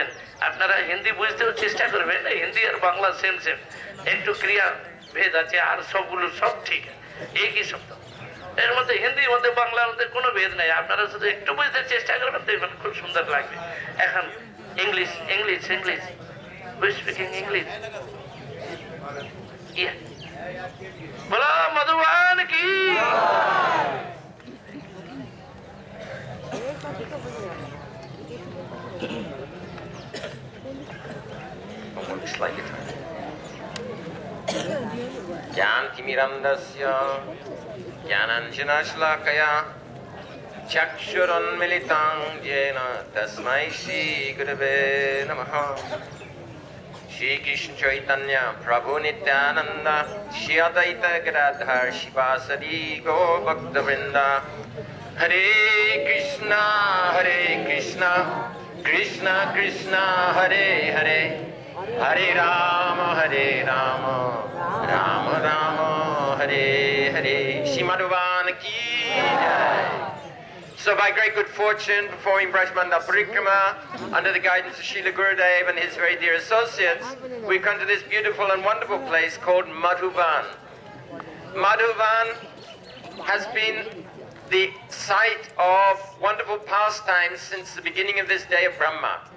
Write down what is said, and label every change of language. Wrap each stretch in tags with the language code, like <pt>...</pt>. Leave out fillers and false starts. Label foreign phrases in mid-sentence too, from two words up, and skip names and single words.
<bn>আপনারা হিন্দি বুঝতেও চেষ্টা করবেন, হিন্দি আর বাংলা সেম সেম, একটু ক্রিয়া ভেদ আছে, আর সবগুলো সব ঠিক একই শব্দ। এর মধ্যে হিন্দির মধ্যে বাংলার মধ্যে কোনো ভেদ নাই। আপনারা শুধু একটু বুঝতে চেষ্টা করবেন, দেখবেন খুব সুন্দর লাগবে।</bn> <en>এখন English English English, we speaking English.</en> <hi>बोलो मधुबन की।</hi> <sa>ज्ञानतिमिरन्दस्य ज्ञानाञ्जनशलाकया चक्षुरुन्मिलितं येन तस्मै श्रीगुरवे नमः। श्रीकृष्ण चैतन्य प्रभु नित्यानंद, श्री अद्वैत गदाधर शिवासदि गौरभक्तवृंद। हरे कृष्णा कृष्ण कृष्ण हरे हरे, हरे राम राम राम हरे हरे।</sa> <hi>श्री मधुबन की जय।</hi> <en>So by great good fortune, performing Brajmanda Parikrama under the guidance of Srila Gurudev and his very dear associates, we come to this beautiful and wonderful place called Madhuban. Madhuban has been the site of wonderful pastimes since the beginning of this day of Brahma.</en>